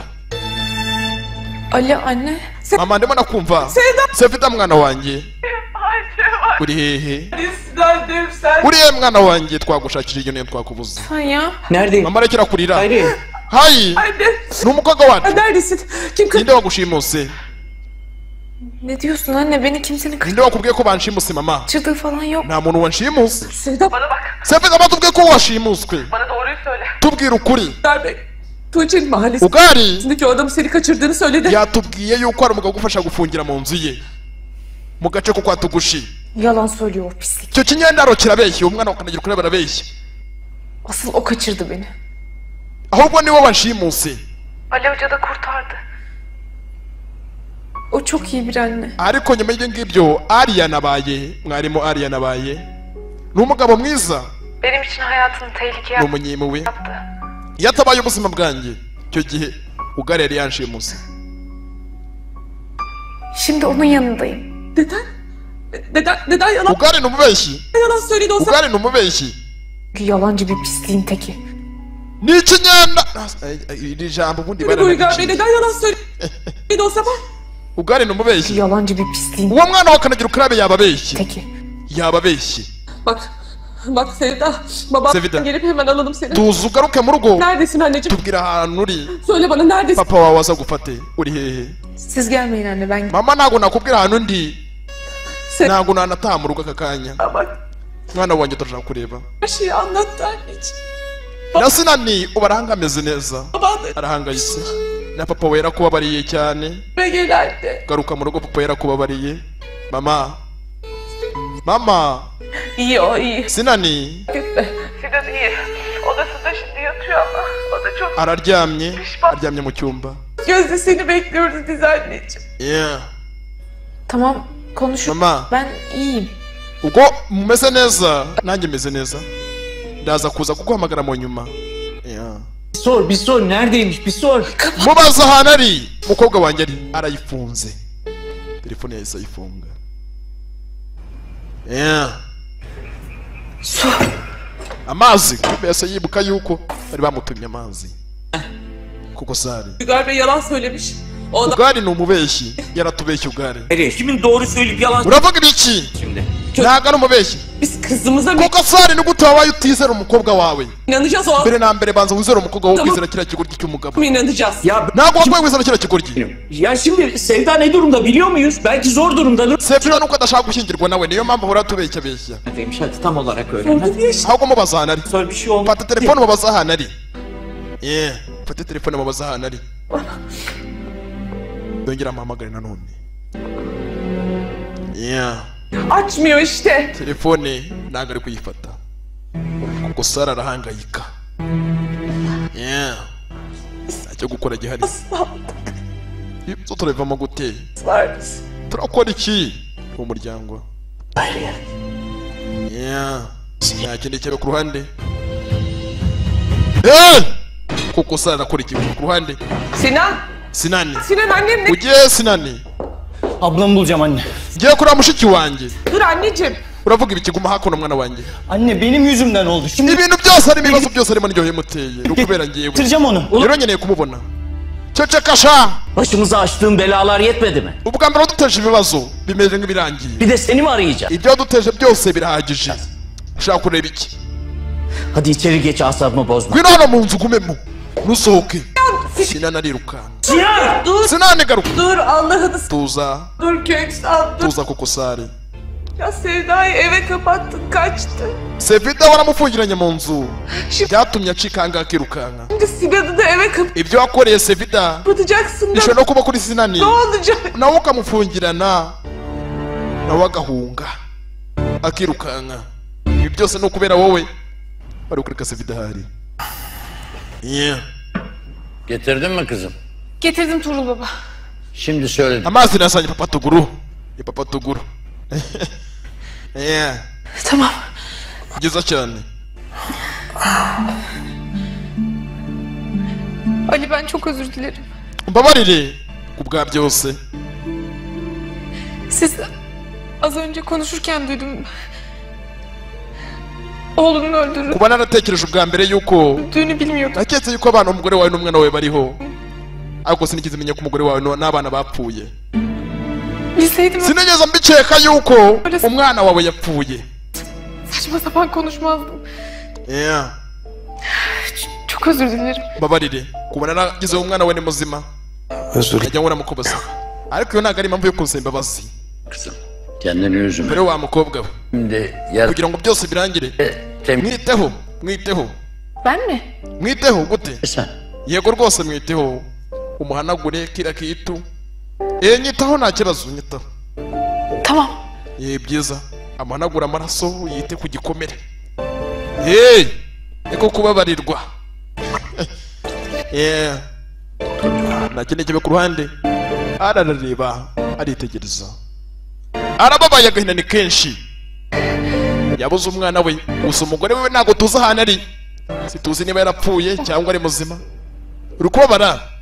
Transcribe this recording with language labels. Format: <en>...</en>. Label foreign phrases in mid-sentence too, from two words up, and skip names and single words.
<tr>Alo anne.</tr> <rw>mama ndimo nakumva Sevida mwana wanjye uri hehe uri hehe mwana wanjye twagushakira iyo niyo twakubuze</rw> <tr>Sen ya. Neredeyim?</tr> <rw>mama rekera kurira</rw> <tr>Hayri.</tr> <rw>hayi ni umukobwa wacu</rw> <tr>Neredesin? Kim</tr> <rw>ninde wagushimuse</rw> <tr>Ne diyorsun anne? Beni kimsenin</tr> <rw>Ninde wakubwiye ko banshimuse mama?</rw> <tr>kaçırdığı falan yok.</tr> <rw>Nta muntu wanshimuse.</rw> <tr>Sevda bana bak.</tr> <rw>Sepet ama tubwiye ko washimuswe.</rw> <tr>Bana doğruyu söyle.</tr> <rw>Tubwire ukuri.</rw> <tr>Ugar Bey. Tuğçe'nin mahallesindeki Ugari o adam seni kaçırdığını söyledi.</tr> <rw>yatubwiye yuko hari umugabo ugufasha gufungira mu nzu ye mu gace ko kwa Tugushi.</rw> <tr>Yalan söylüyor o pislik.</tr> <rw>Icyo kinyendaro kirabeshye, umwana wakanagira ukuri barabeshye.</rw> <tr>Asıl o kaçırdı beni.</tr> <rw>Ahubwo niwe wanshimuse.</rw> <tr>Ali Hoca da kurtardı. O çok iyi bir anne.</tr> <rw>Ariko nyuma y'ibyo ngibyo Ariya nabaye, mwarimu Ariya nabaye ni umugabo mwiza,</rw> <tr>Benim için hayatını tehlikeye</tr> <rw>ni umunyimuwe.</rw> <tr>attı.</tr> <rw>Yatabaye ubuzima bwanjye icyo gihe Ugari yari yanshimuse.</rw> <tr>Şimdi onun yanındayım. Neden yalan</tr> <rw>Ugari ni umubeshyi.</rw> <tr>söyledi o zaman?</tr> <rw>Ugari ni umubeshyi.</rw> <tr>Çünkü yalancı bir pisliğin teki.</tr> <rw>Ni ikinyenda iri jambo ubundi</rw> <tr>Uygar Bey</tr> <rw>baranagiciye.</rw> <tr>neden yalan söyledi o zaman?</tr> <rw>Ugari ni umubeshyi.</rw> <tr>Yalancı bir pisliğin</tr> <rw>Uwo mwana wakanagira ukuri yababeshyi.</rw> <tr>teki.</tr> <rw>Yababeshyi.</rw> <tr>Bak Sevda. Babam Sevda. gelip hemen alalım seni.</tr> <rw>Tuza ugaruke mu rugo.</rw> <tr>Neredesin anneciğim?</tr> <rw>Tubwira ahantu uri.</rw> <tr>Söyle bana neredesin?</tr> <rw>Papa wawe aza gufate. Uri hehe?</rw> <tr>Siz gelmeyin anne, ben</tr> <rw>Mama ntago nakubwira ahantu ndi.</rw> <tr>Sen</tr> <rw>Ntago nanataha mu rugo aka kanya.</rw> <tr>bak</tr> <rw>Mwana wanjye turashaka kureba.</rw> <tr>her şeyi anlattı anneciğim.</tr> <rw>Na Sinani ubu arahanga ameze neza.</rw> <tr>Baban da</tr> <rw>Arahangayitse. Na papa we yarakubabariye cyane.</rw> <tr>eve geldi.</tr> <rw>Garuka mu rugo papa yarakubabariye. Mama. Mama.</rw> <tr>İyi o iyi.</tr> <rw>Sinani</rw> <tr>Gitme. Sinan iyi. Odasında şimdi yatıyor ama. O da çok</tr> <rw>araryamye. Aryamye mu cyumba.</rw> <tr>gözde seni bekliyoruz biz anneciğim. Yeah. tamam konuşup</tr> <rw>Mama.</rw> <tr>ben iyiyim.</tr> <rw>Ubwo mumeze neza nanjye meze neza. Ndaza kuza kuguhamagara mu nyuma. Yeah.</rw> <tr>Bir sor neredeymiş bir sor.</tr> <rw>Mubaza ahantu ari. Umukobwa wanjye ari arayifunze. Telefone yahise ayifunga. Yeah. Amazi mbese yibuka yuko bari bamutumye amazi kuko Sari</rw> <tr>Uygar Bey yalan söylemiş. O adam</tr> <rw>Ugari ni umubeshyi, yaratubeshye Ugari.</rw> <tr>Kimin doğru söyleyip yalan</tr> <rw>Uravuga ibiki?</rw> <tr>şimdi?</tr> <rw>Ntago ari umubeshyi</rw> <tr>biz kızımıza</tr> <rw>kuko Sari ni gute wabaye utizera umukobwa wawe?</rw> <tr>inanacağız o adama</tr> <rw>Mbere na mbere banza wizere umukobwa wawe,</rw> <tr>Tamam.</tr> <rw>kwizera kiriya kigoryi cy'umugabo.</rw> <tr>mı inanacağız? Ya</tr> <rw>Ntago wakwiye kwizera kiriya kigoryi.</rw> <tr>ya şimdi Sevda ne durumda biliyor muyuz? Belki zor durumdadır.</tr> <rw>Sevda nuko adashaka gushyingirwa nawe, niyo mpamvu ahora atubeshya.</rw> <tr>Demiş hadi tam olarak öyle. Orada bir yaş.</tr> <rw>Ahubwo mubaza ahantu ari.</rw> <tr>Sonra bir şey olmaz.</tr> <rw>Fata telefone mubaza ahantu ari. Yeah, fata telefone mubaza ahantu ari. Dongera amuhamagare nanone. Yeah.</rw> <tr>Açmıyor işte.</tr> <rw>Telefone ntabwo ari kuyifata kuko Sara arahangayika. Yeah. Ntacyo gukora gihari. Ibyo turabivamo gute?</rw> <tr>Varız.</tr> <rw>Turakora iki mu muryango? Yeah. Nta kindi cyaba ku ruhande. Kuko Sara arakora iki ku ruhande? Sinan. Sinani.</rw> <tr>Sinan annem ne?</tr> <rw>Ugiye Sinani?</rw> <tr>Ablamı bulacağım anne.</tr> <rw>Ngiye kureba mushiki wanjye.</rw> <tr>Dur anneciğim.</tr> <rw>Uravuga ibiki, guma hakuno mwana wanjye.</rw> <tr>Anne benim yüzümden oldu. Şimdi</tr> <rw>Ibintu byose harimo ibibazo byose harimo n'iryohe muteye. Ni ukubera ngiyewe.</rw> <tr>bitireceğim onu.</tr> <rw>Rero nkeneye kumubona. Ceceka sha.</rw> <tr>Başımıza açtığın belalar yetmedi mi?</tr> <rw>Ubwa mbere waduteje ibibazo bimeze nk'ibirangiye.</rw> <tr>Bir de seni mi arayacağız?</tr> <rw>Ibyo waduteje byose birahagije. Ushaka kureba iki?</rw> <tr>Hadi içeri geç asabımı bozma.</tr> <rw>Ngwino hano mu nzu ugumemo. Ntusohoke. Sinan arirukanka. Sinan!</rw> <tr>Dur.</tr> <rw>Sinani garuka.</rw> <tr>Dur Allah'ını</tr> <rw>Tuza.</rw> <tr>dur Köksal dur.</tr> <rw>Tuza kuko Sari.</rw> <tr>Ya Sevda'yı eve kapattın kaçtı.</tr> <rw>Sevda waramufungiranye mu nzu. Byatumye acika ahangaha akirukanka.</rw> <tr>Şimdi Sinan'ı da eve</tr> <rw>Ibyo wakoreye Sevda</rw> <tr>kapatacaksın da</tr> <rw>bishobora no kuba kuri Sinani.</rw> <tr>ne olacak?</tr> <rw>Nawe ukamufungirana. Nawe agahunga. Akirukanka. Ibi byose ni ukubera wowe. Bari kureka Sevda hari. Yeah.</rw> <tr>Getirdin mi kızım? Getirdim Tuğrul baba. Şimdi söyledim.</tr> <rw>Amazi nasanye papa Tuguru. Papa Tuguru. Yeah.</rw> <tr>Tamam.</tr> <rw>Byiza cyane.</rw> <tr>Ali ben çok özür dilerim.</tr> <rw>Mbabarire kubwa byose.</rw> <tr>Siz az önce konuşurken duydum. Oğlunun öldürüldüğünü</tr> <rw>Kuba naratekereje ubwa mbere yuko</rw> <tr>bilmiyordum.</tr> <rw>naketse yuko abana umugore wawe n'umwana wawe bariho, ariko sinigeze menya ko umugore wawe n'abana bapfuye.</rw> <tr>Bilseydim</tr> <rw>Sinigeze mbikeka yuko umwana wawe yapfuye.</rw> <tr>saçma sapan konuşmazdım. Yeah. Çok özür dilerim.</tr> <rw>Mbabarire kuba naragize umwana wawe ni muzima.</rw> <tr>Özür</tr> <rw>Najya nkora mukubaza. ariko iyo ntabwo ari impamvu yo kunsaba imbabazi</rw> <tr>Kızım kendini üzme.</tr> <rw>mbere wa mukobwa we</rw> <tr>Şimdi yer</tr> <rw>kugira ngo byose birangire mwiteho</rw> <tr>Ben mi?</tr> <rw>mwiteho gute</rw> <tr>sen.</tr> <rw>yego rwose mwiteho umuhanagure kira kitu nyitaho nta kibazo nyitaho</rw> <tr>Tamam.</tr> <rw>byiza amuhanagura amaraso yite ku gikomere niko kubabarirwa nta kindi kibe ku ruhande ararareba aritegereza arababaye agahinda ni kenshi yabuze umwana we gusa umugore we ntabwo tuzi ahantu ari situzi niba yarapfuye cyangwa ari muzima uri kubabara</rw>